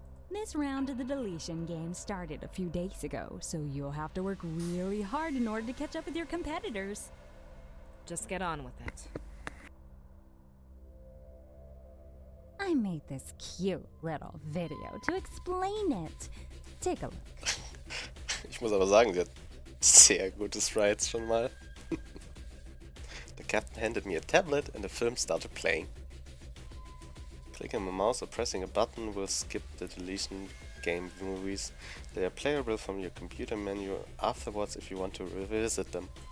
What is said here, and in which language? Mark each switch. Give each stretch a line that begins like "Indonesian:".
English: This round of the deletion game started a few days ago, so you'll have to work really hard in order to catch up with your competitors. Just get on with it. I made this cute little video to explain it. Take a look.
German: Ich muss aber sagen, sie hat sehr gute Sprites schon mal.
English: The captain handed me a tablet and the film started playing. Clicking my mouse or pressing a button will skip the deletion game movies. They are playable from your computer menu afterwards if you want to revisit them.